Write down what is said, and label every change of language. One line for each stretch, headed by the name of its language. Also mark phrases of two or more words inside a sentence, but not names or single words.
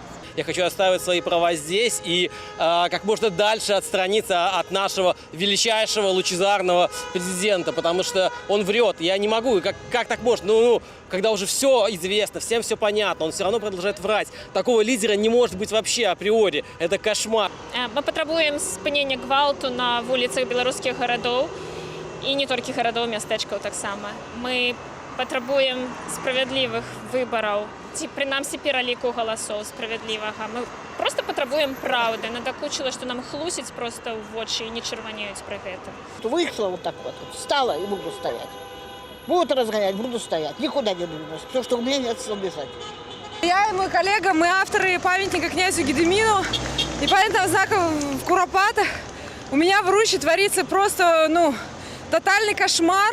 Russian: Я хочу отстаивать свои права здесь и как можно дальше отстраниться от нашего величайшего лучезарного президента, потому что он врет. Я не могу. Как так можно? Когда уже все известно, всем все понятно, он все равно продолжает врать. Такого лидера не может быть вообще априори. Это кошмар.
Belarusian: Мы патрабуем спынення гвалту на вуліцах беларускіх гарадоў і не толькі гарадоў, мястэчкаў таксама. Мы патрабуем справядлівых выбараў, ці прынамсі пераліку галасоў справядлівага. Мы просто патрабуем праўды. Надакучыла, што нам хлусіць просто ў вочы і не чырванеюць пры гэтым.
Russian: Вышла вот так вот, встала и буду стоять. Будут разгонять, буду стоять. Никуда не двинусь, потому что у меня нет сил бежать. Я и мой коллега, мы авторы памятника князю Гедемину и памятного знака в Куропатах. У меня в Руче творится просто, тотальный кошмар.